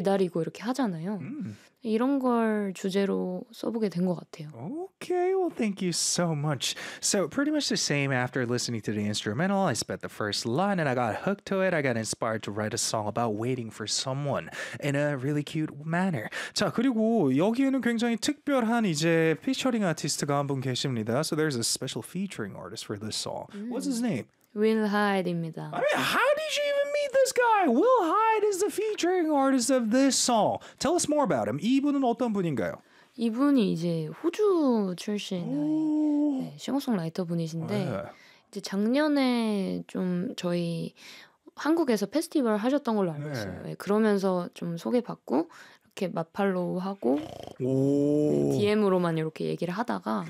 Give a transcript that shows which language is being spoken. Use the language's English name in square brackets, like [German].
[Korean] 기다리고 이렇게 하잖아요. 이런 걸 주제로 써보게 된 것 같아요. [English] Okay, well, thank you so much. So pretty much the same after listening to the instrumental. I spent the first line and I got hooked to it. I got inspired to write a song about waiting for someone in a really cute manner. [Korean] 자, 그리고 여기에는 굉장히 특별한 이제 피처링 아티스트가 한 분 계십니다. [English] So there's a special featuring artist for this song. What's his name? [Korean] Will Hyde입니다. [English] I mean, how did you even meet this guy? Will Hyde is the featuring artist of this song. Tell us more about him. [Korean] 이분은 어떤 분인가요? 이분이 이제 호주 출신의 네, 싱어송라이터 분이신데 이제 작년에 좀 저희 한국에서 페스티벌 하셨던 걸로 알고 있어요. 네, 그러면서 좀 소개받고 이렇게 마팔로우 하고 네, DM으로만 이렇게 얘기를 하다가